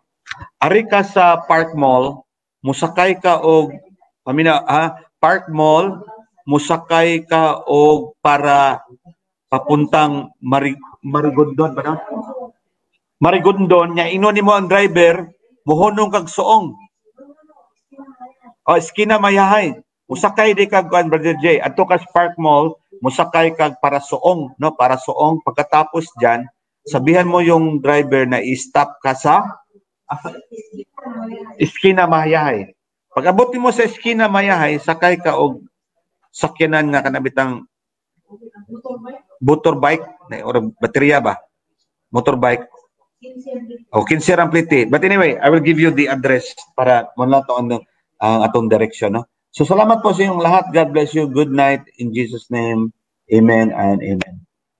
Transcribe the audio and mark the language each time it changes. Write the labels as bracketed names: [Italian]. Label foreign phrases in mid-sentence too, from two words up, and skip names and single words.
[Cebuano] Ari ka sa Park Mall, musakay ka og Park Mall, musakay ka og para papuntang Marigondon ba na? Marigondon, nya inon nimo ang driver, muhunong kag suong. O, eskina Mayahay. Musakay di kag kuan, Brother Jay, adto ka sa Park Mall, musakay kag para suong, no? [Filipino] Para suong. Pagkatapos diyan, sabihan mo yung driver na i-stop ka sa eskina Mayahay. [Cebuano] Pag abot mo sa eskina Mayahay, sakay ka og sakyanan nga kanabitang motorbike or baterya ba? Motorbike. O 15 ramplite. [English] But anyway, I will give you the address [Cebuano] para mula to ang atong direction, no? [Filipino] So salamat po sa inyong lahat. [English] God bless you. Good night in Jesus' name. Amen and amen.